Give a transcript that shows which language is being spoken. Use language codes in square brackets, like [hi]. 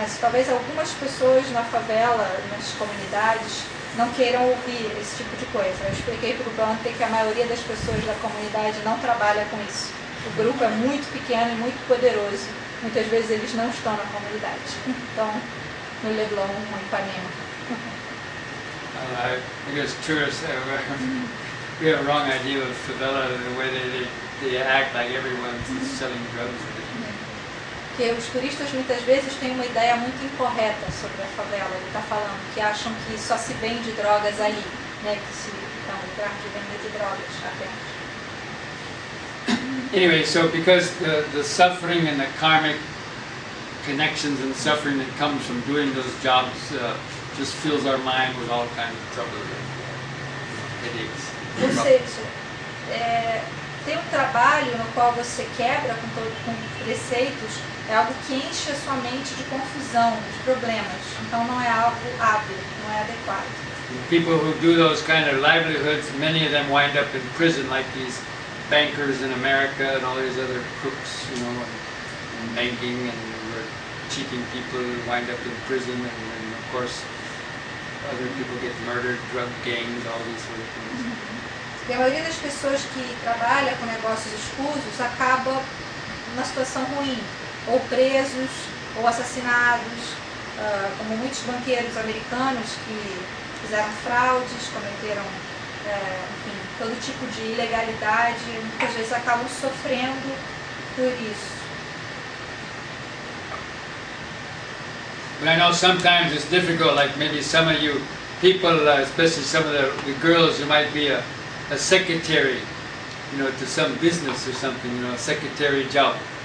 [pt] Mas talvez algumas pessoas na favela, nas comunidades, não queiram ouvir esse tipo de coisa. Eu expliquei para o Bante que a maioria das pessoas da comunidade não trabalha com isso. O grupo é muito pequeno e muito poderoso. Muitas vezes eles não estão na comunidade. Então, no Leblon, em Ipanema. [en] I guess tourists we have a wrong idea of favela, the way they act like everyone's selling drugs. [pt] Porque os turistas muitas vezes têm uma ideia muito incorreta sobre a favela. Ele está falando que acham que só se vende drogas ali, né? Que é um lugar de venda de drogas apenas. [en] Anyway, so because the suffering and the karmic connections and suffering that comes from doing those jobs just fills our mind with all kinds of trouble, headaches. [pt] Ou seja, ter um trabalho no qual você quebra com preceitos é algo que enche a sua mente de confusão, de problemas. Então não é algo hábil, não é adequado. [en] People who do those kind of livelihoods, many of them wind up in prison, like these bankers in America and all these other crooks, in banking and cheating people wind up in prison, and of course other people get murdered, drug gangs, all these sort of things. [pt] E a maioria das pessoas que trabalha com negócios escusos acaba numa situação ruim, ou presos, ou assassinados, como muitos banqueiros americanos que fizeram fraudes, cometeram enfim, todo tipo de ilegalidade, muitas vezes acabam sofrendo por isso. [en] But I know sometimes it's difficult, like maybe some of you people, especially some of the girls, you might be a secretary, to some business or something, a secretary job.